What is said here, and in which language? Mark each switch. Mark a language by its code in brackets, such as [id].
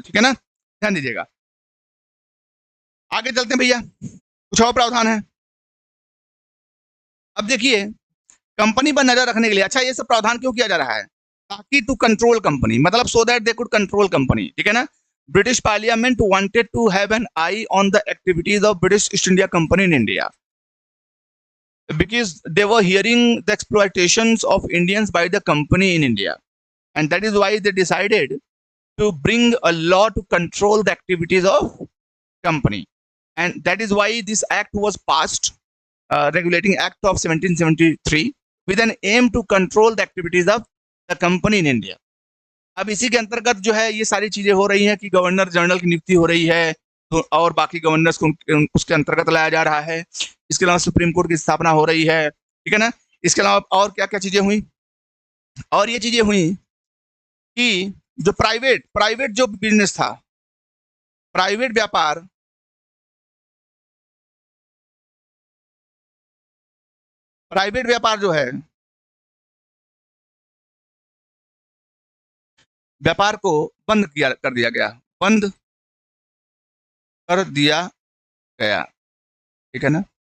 [hi] ठीक है ना, ध्यान दीजिएगा। आगे चलते हैं भैया, कुछ और प्रावधान है। अब देखिए, कंपनी पर नजर रखने के लिए, अच्छा ये सब प्रावधान क्यों किया जा रहा है, ताकि [en] to control company, [hi] मतलब [en] So that they could control company. [hi] ठीक है ना, [en] British Parliament wanted to have an eye on the activities of British East India Company in India because they were hearing the exploitations of Indians by the company in India, and that is why they decided to bring a law to control the activities of company, and that is why this act was passed, Regulating Act of 1773, with an aim to control the activities of the company in India. [hi] अब इसी के अंतर्गत जो है ये सारी चीजें हो रही हैं कि गवर्नर जनरल की नियुक्ति हो रही है, तो और बाकी गवर्नर्स को उसके अंतर्गत लाया जा रहा है। इसके अलावा सुप्रीम कोर्ट की स्थापना हो रही है। ठीक है ना, इसके अलावा और क्या क्या चीजें हुई, और ये चीजें हुई कि जो प्राइवेट जो बिजनेस था, प्राइवेट व्यापार, प्राइवेट व्यापार जो है, व्यापार को बंद कर दिया गया, बंद कर दिया गया, ठीक है ना।